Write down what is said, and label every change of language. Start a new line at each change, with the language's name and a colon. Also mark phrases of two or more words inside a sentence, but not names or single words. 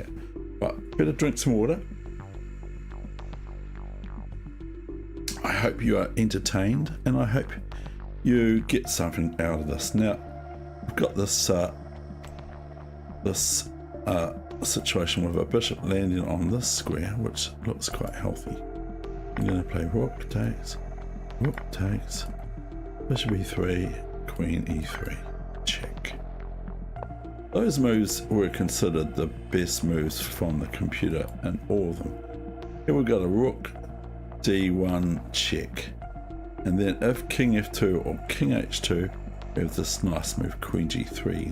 English: But better drink some water. I hope you are entertained, and I hope you get something out of this. Now, I've got this situation with a bishop landing on this square, which looks quite healthy. I'm going to play rook takes, bishop e3, queen e3, check. Those moves were considered the best moves from the computer, and all of them. Here we've got a rook d1 check, and then if king f2 or king h2, we have this nice move queen g3.